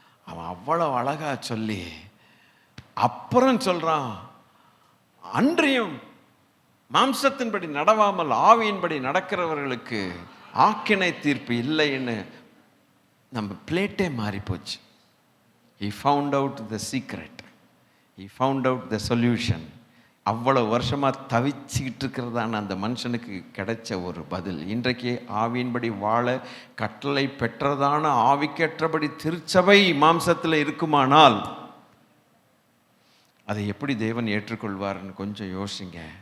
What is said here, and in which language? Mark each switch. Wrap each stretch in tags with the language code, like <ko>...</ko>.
<ta>அவன் அவ்வளவு அழகா சொல்லி அப்புறம் சொல்றான், அன்றியும் மாம்சத்தின்படி நடவாமல் ஆவியின்படி நடக்கிறவர்களுக்கு ஆக்கினை தீர்ப்பு இல்லைன்னு நம்ம பிளேட்டே மாறி போச்சு.</ta> <en>He found out the secret. He found out the solution.</en> <ta>அவ்வளவு வருஷமாக தவிச்சுக்கிட்டு இருக்கிறதான அந்த மனுஷனுக்கு கிடைச்ச ஒரு பதில். இன்றைக்கு ஆவியின்படி வாழ கட்டளை பெற்றதான ஆவிக்கேற்றபடி திருச்சபை மாம்சத்தில் இருக்குமானால் அதை எப்படி தேவன் ஏற்றுக்கொள்வார்னு கொஞ்சம் யோசிங்க.</ta>